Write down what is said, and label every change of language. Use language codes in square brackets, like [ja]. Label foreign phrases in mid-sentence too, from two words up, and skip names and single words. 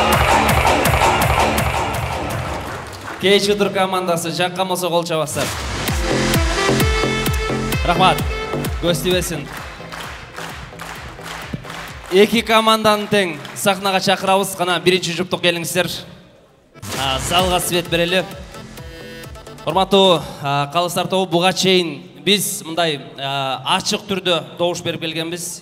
[ky] Кейчудур командасы жаққа болса қол чабастар. Рахмат. Көз тибесин. Эки команданын тең сахнага чакырабыз. Кана биринчи жұптық келиңиздер. Залга свет берели. Урматтуу калыстар тобу, буга чейин биз мындай ачык түрдө добуш берип келгенбиз.